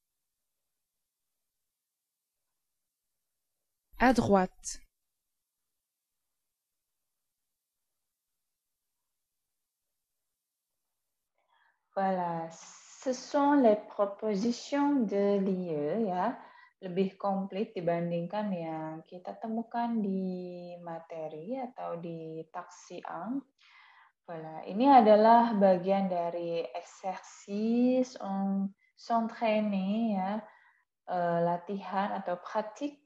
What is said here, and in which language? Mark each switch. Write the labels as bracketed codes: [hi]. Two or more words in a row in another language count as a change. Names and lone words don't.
[fr] À droite. Voilà, ce sont les propositions de lieu [id] ya, lebih komplit dibandingkan yang kita temukan di materi atau di taksiang. Voilà, ini adalah bagian dari [fr] exercice s'entraîner [id] ya, latihan atau pratik.